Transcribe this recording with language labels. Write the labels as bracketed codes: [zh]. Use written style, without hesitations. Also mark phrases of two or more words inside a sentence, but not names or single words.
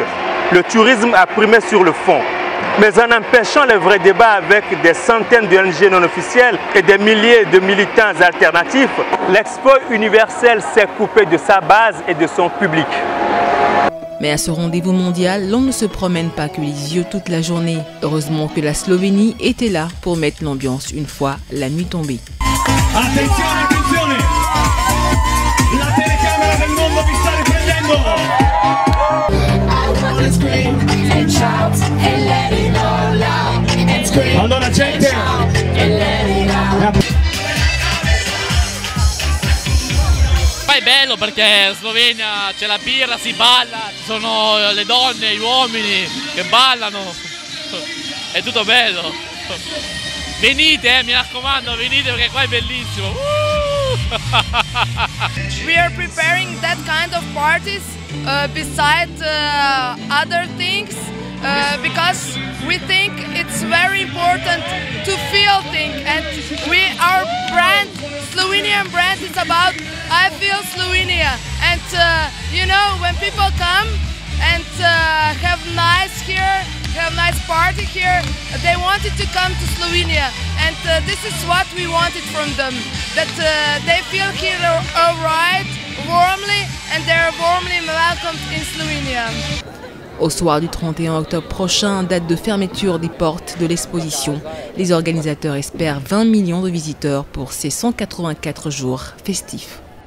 [fr] Le tourisme a primé sur le fond. Mais en empêchant le vrai débat avec des centaines d'ONG non officielles et des milliers de militants alternatifs, l'Expo universelle s'est coupée de sa base et de son public. Mais à ce rendez-vous mondial, l'on ne se promène pas que les yeux toute la journée. Heureusement que la Slovénie était là pour mettre l'ambiance une fois la nuit tombée. [it] Attenzione, attenzione! La telecamera del mondo vi sta riprendendo! Allora gente! Poi è bello perché in Slovenia c'è la birra, si balla, ci sono le donne, gli uomini che ballano, è tutto bello. Venite, mi raccomando, venite perché qua è bellissimo. [en] We are preparing that kind of parties besides other things because we think it's very important to feel things, and our brand, Slovenian brand, is about I feel Slovenia, and you know, when people come and have nice party here, they wanted to come to Slovenia, and this is what we wanted from them, that they feel here alright, warmly, and they're warmly welcomed in Slovenia. [fr] Au soir du 31 octobre prochain, date de fermeture des portes de l'exposition, les organisateurs espèrent 20 millions de visiteurs pour ces 184 jours festifs.